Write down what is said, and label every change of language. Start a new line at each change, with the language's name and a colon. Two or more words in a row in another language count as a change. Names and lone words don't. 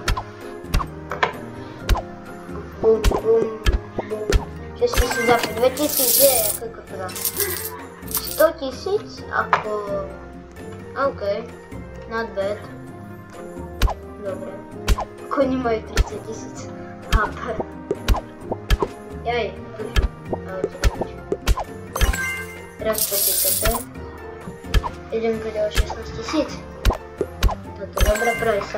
Slovak: Boom. Boom. 6000 za 2000 je, koľko to dá? 100 000 ako...
English: OK, not bad.
Slovak: Dobre. Koni majú 30 000 HP. Jaj, tuším. Teraz počítate. Idem to ďalej 16 000. Toto je dobrá prajsa.